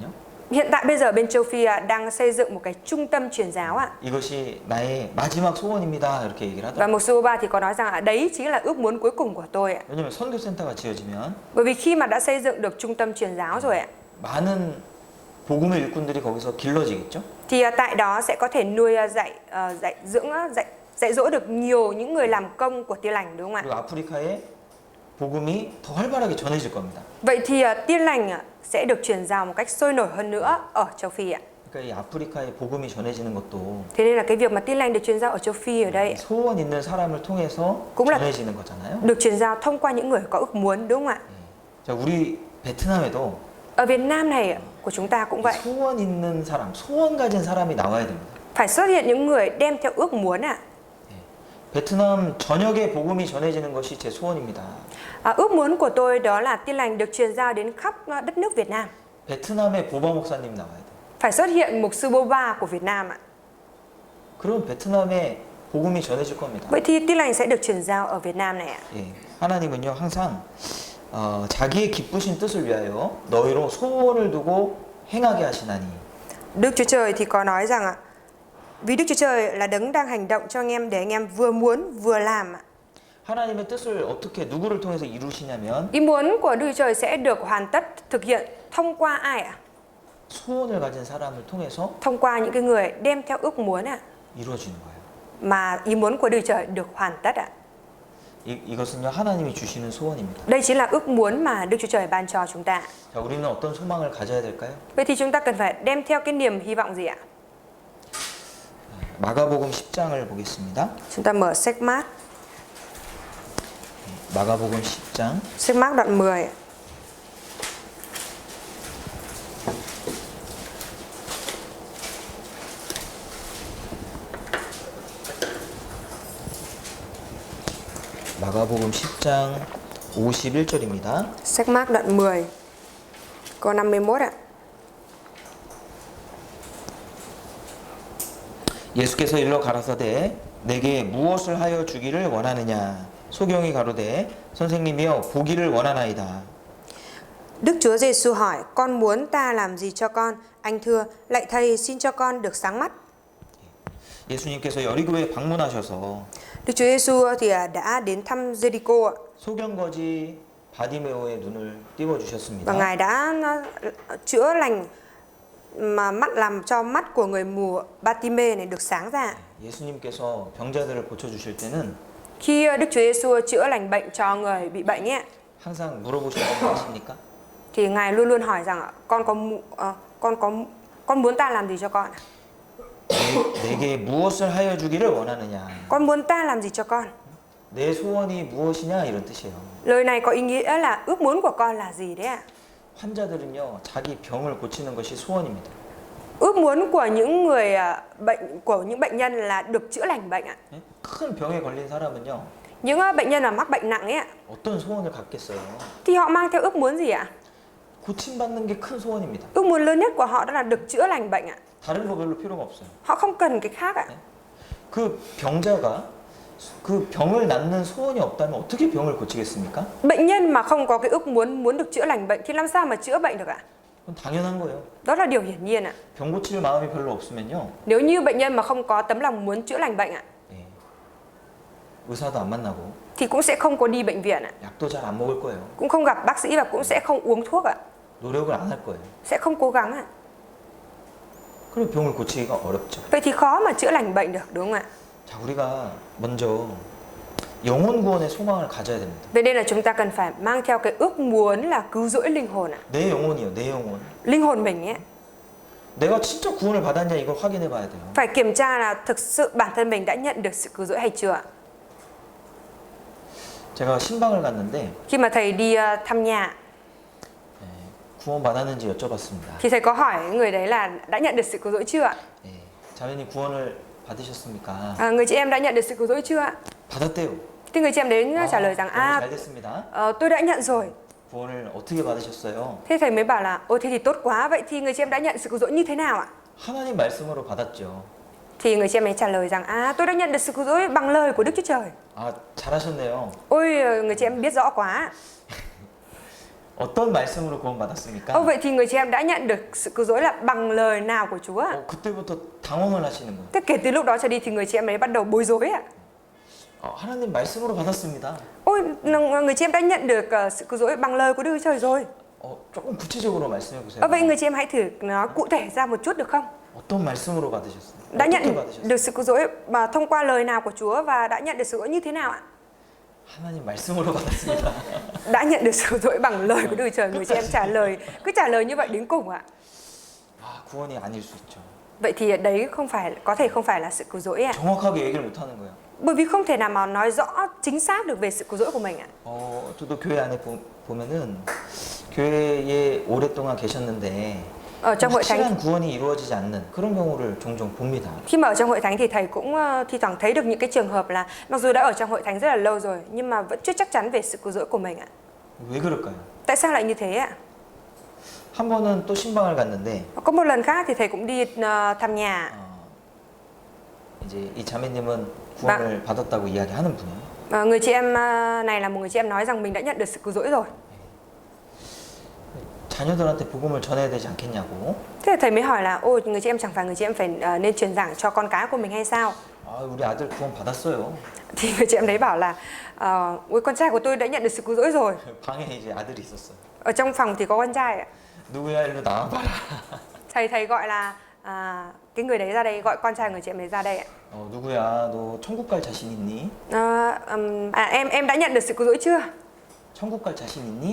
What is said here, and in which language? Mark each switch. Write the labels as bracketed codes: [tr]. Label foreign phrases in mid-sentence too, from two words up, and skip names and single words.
[vi] Hiện tại bây giờ bên châu Phi đang xây dựng một cái trung tâm truyền giáo ạ. [ko] 이것이 나의 마지막 소원입니다. 이렇게 얘기를 [vi] Và [ko] 하더라고요. [vi] mục sư Boba thì có nói rằng đấy chính là ước muốn cuối cùng của tôi ạ. [ko] 왜냐면 선교센터가 지어지면 [vi] Bởi vì khi mà đã xây dựng được trung tâm truyền giáo rồi ạ, [ko] 많은 복음의 일꾼들이 거기서 길러지겠죠. [vi] thì tại đó sẽ có thể nuôi dạy dỗ được nhiều những người làm công của Tin lành đúng không ạ? [ko] 그리고 아프리카에 복음이 더 활발하게 전해질 겁니다. [vi] Vậy thì Tin lành sẽ được truyền giao một cách sôi nổi hơn nữa ở châu Phi ạ. [ko] 그러니까 이 아프리카에 복음이 전해지는 것도 [vi] Thế nên là cái việc mà Tin lành được truyền giao ở châu Phi ở đây [ko] 소원 있는 사람을 통해서 [vi] cũng là [ko] 전해지는 거잖아요. [vi] được truyền giao thông qua những người có ước muốn đúng không ạ? [ko] 자, 우리 베트남에도 [vi] Ở Việt Nam này của chúng ta cũng vậy. [ko] 소원 있는 사람, 소원 가진 사람이 나와야 됩니다. [vi] Phải xuất hiện những người đem theo ước muốn ạ. [ko] 베트남 전역에 복음이 전해지는 것이 제 소원입니다. [vi] Ước muốn của tôi đó là Tin lành được truyền giao đến khắp đất nước Việt Nam. [ko] 베트남에 보바 목사님 나와야 돼요. [vi] Phải xuất hiện mục sư Boba của Việt Nam ạ. [ko] 그럼 베트남에 복음이 전해질 겁니다. [vi] Vậy thì Tin lành sẽ được truyền giao ở Việt Nam này ạ. [ko] 예, 하나님은요 항상 자기의 기쁘신 뜻을 위하여 너희로 소원을 두고 행하게 하시나니. [vi] Đức Chúa Trời thì có nói rằng ạ, vì Đức Chúa Trời là đấng đang hành động cho anh em để anh em vừa muốn vừa làm ạ. [ko] 하나님의 뜻을 어떻게 누구를 통해서 이루시냐면 [vi] Ý muốn của Đức Chúa Trời sẽ được hoàn tất thực hiện thông qua ai ạ? [ko] 소원을 가진 사람을 통해서 [vi] Thông qua những cái người đem theo ước muốn ạ. [ko] 이루어지는 거예요. [vi] Mà ý muốn của Đức Chúa Trời được hoàn tất ạ. [ko] 이것은요 하나님이 주시는 소원입니다. [vi] Đây chính là ước muốn mà Đức Chúa Trời ban cho chúng ta. [ko] 자, 우리는 어떤 소망을 가져야 될까요? [vi] Vậy thì chúng ta cần phải đem theo cái niềm hy vọng gì ạ? [ko] 마가복음 10장을 보겠습니다. [vi] Chúng ta mở sách Mác, [ko] 마가복음 10장 [vi] sách Mác đoạn 10. [ko] 마가복음 10장 51절입니다. [vi] Sách Mác đoạn 10 câu 51 ạ. [ko] 예수께서 일러 가라사대 내게 무엇을 하여 주기를 원하느냐 소경이 가로되 선생님이여 보기를 원하나이다. [vi] Đức Chúa Giêsu hỏi, con muốn ta làm gì cho con? Anh thưa, lạy thầy xin cho con được sáng mắt. [ko] 예수님께서 여리고에 방문하셔서 [vi] Đức Chúa Giêsu thì đã đến thăm Jericho ạ. [ko] 소경거지 바디메오의 눈을 띄워 [vi] Và [ko] 주셨습니다. [vi] Ngài đã chữa lành mà mắt, làm cho mắt của người mù Bartimê này được sáng ra. [ko] 예수님께서 병자들을 고쳐 주실 때는 [vi] Khi Đức Chúa Giêsu chữa lành bệnh cho người bị bệnh ấy, [ko] 항상 물어보시는 거 아십니까? [vi] thì Ngài luôn luôn hỏi rằng con muốn ta làm gì cho con? [ko] 내게 무엇을 하여 주기를 원하느냐. [vi] Con muốn ta làm gì cho con? [ko] 내 소원이 무엇이냐 이런 뜻이에요. [vi] Lời này có ý nghĩa là ước muốn của con là gì đấy ạ? [ko] 환자들은요 자기 병을 고치는 것이 소원입니다. [vi] Ước muốn của những người những bệnh nhân là được chữa lành bệnh ạ. [ko] 예? 큰 병에 걸린 사람은요 [vi] Những bệnh nhân mà mắc bệnh nặng ấy ạ, [ko] 어떤 소원을 갖겠어요? [vi] thì họ mang theo ước muốn gì ạ? [ko] 고침받는 게 큰 소원입니다. [vi] Ước muốn lớn nhất của họ đó là được chữa lành bệnh ạ. [ko] 다른 거 별로 필요가 없어요. [vi] Họ không cần cái khác ạ. [ko] 그 병자가 그 병을 낫는 소원이 없다면 어떻게 병을 고치겠습니까? [vi] Bệnh nhân mà không có cái ước muốn được chữa lành bệnh thì làm sao mà chữa bệnh được ạ? [ko] 그건 당연한 거예요. [vi] Đó là điều hiển nhiên ạ. [ko] 병 고칠 마음이 별로 없으면요. [vi] Nếu như bệnh nhân mà không có tấm lòng muốn chữa lành bệnh ạ, [ko] 예. 의사도 안 만나고 [vi] thì cũng sẽ không có đi bệnh viện ạ, [ko] 약도 잘 안 먹을 거예요. [vi] cũng không gặp bác sĩ và cũng sẽ không uống thuốc ạ, [ko] 노력을 안 할 거예요. [vi] sẽ không cố gắng ạ. [ko] 그리고 병을 고치기가 어렵죠. [vi] Vậy thì khó mà chữa lành bệnh được, đúng không ạ? [ko] 자, 우리가 먼저 영혼 구원의 소망을 가져야 됩니다. [vi] Vậy nên là chúng ta cần phải mang theo cái ước muốn là cứu rỗi linh hồn ạ. [ko] 내 영혼이요, 내 영혼. [vi] Linh hồn mình ấy, [ko] 내가 진짜 구원을 받았냐 이걸 확인해 봐야 돼요. [vi] phải kiểm tra là thực sự bản thân mình đã nhận được sự cứu rỗi hay chưa ạ. [ko] 제가 신방을 갔는데 [vi] Khi mà thầy đi thăm nhà [ko] 구원 받았는지 여쭤봤습니다. [vi] thì thầy có hỏi người đấy là đã nhận được sự cứu rỗi chưa ạ? [ko] 예, 자매님 구원을 받으셨습니까? [vi] Người chị em đã nhận được sự cứu rỗi chưa ạ? [ko] 받았대요. [vi] Thì người chị em đến trả lời rằng [ko] 너무 잘 됐습니다. [vi] tôi đã nhận rồi. [ko] 구원을 어떻게 받으셨어요? [vi] Thế thầy mới bảo là ôi thế thì tốt quá, vậy thì người chị em đã nhận sự cứu rỗi như thế nào ạ? [ko] 하나님 말씀으로 받았죠. [vi] Thì người chị em ấy trả lời rằng tôi đã nhận được sự cứu rỗi bằng lời của Đức Chúa Trời. [ko] 아, 잘하셨네요. [vi] Ôi người chị em biết rõ quá. [ko] 어떤 말씀으로 구원 받았습니까? [vi] Vậy thì người chị em đã nhận được sự cứu rỗi là bằng lời nào của Chúa ạ? [ko] 그때부터 당황을 하시는 거예요. [vi] Thế kể từ lúc đó trở đi thì người chị em ấy bắt đầu bối rối ạ. [ko] 하나님 말씀으로 받았습니다. [vi] Ôi người chị em đã nhận được sự cứu rỗi bằng lời của Đức Chúa Trời rồi. [ko] 조금 구체적으로 말씀해 보세요. [vi] Vậy người chị em hãy thử nói cụ thể ra một chút được không? [ko] 어떤 말씀으로 받으셨어요? [vi] Đã [ko] 어떻게 [vi] nhận [ko] 받으셨어요? [vi] được sự cứu rỗi mà thông qua lời nào của Chúa và đã nhận được sự cứu rỗi như thế nào ạ? [ko] 하나님 말씀으로 받았습니다. [vi] Đã nhận được sự cứu rỗi bằng lời của Đức Chúa Trời. Người chị em cứ trả lời như vậy đến cùng ạ. [ko] 구원이 아닐 수 있죠. [vi] Vậy thì đấy có thể không phải là sự cứu rỗi ạ. [ko] 정확하게 얘기를 못 하는 거예요. [vi] Bởi vì không thể nào mà nói rõ chính xác được về sự cứu rỗi của mình ạ. [ko] 저도 교회 안에 보면은 교회에 오랫동안 계셨는데 [vi] Ở trong hội thánh, [ko] 확실한 구원이 이루어지지 않는 그런 경우를 종종 봅니다. [vi] khi mà ở trong hội thánh thì thầy cũng thi thoảng thấy được những cái trường hợp là mặc dù đã ở trong hội thánh rất là lâu rồi nhưng mà vẫn chưa chắc chắn về sự cứu rỗi của mình ạ. [ko] 왜 그럴까요? [vi] Tại sao lại như thế ạ? [ko] 한 번은 또 신방을 갔는데 [vi] Có một lần khác thì thầy cũng đi thăm nhà. [ko] 이제 이 자매님은 구원을 받았다고 이야기하는 분이에요. [vi] Người chị em này là một người chị em nói rằng mình đã nhận được sự cứu rỗi rồi. [ko] 자녀들한테 복음을 전해야 되지 않겠냐고. [vi] Thế thầy mới hỏi là ôi người chị em chẳng phải người chị em phải nên truyền giảng cho con cái của mình hay sao? [ko] 우리 아들 구원 받았어요. [vi] Thì người chị em đấy bảo là ôi con trai của tôi đã nhận được sự cứu rỗi rồi. [ko] 방에 이제 아들이 있었어요. [vi] Ở trong phòng thì có con trai ạ. [ko] 누구야 일로 나와봐라. [vi] Thầy gọi là cái người đấy ra đây, gọi con trai người chị em đấy ra đây ạ. [ko] 누구야? 너 천국 갈 자신 있니? [vi] Em đã nhận được sự cứu rỗi chưa? [ko] 천국 갈 자신 있니?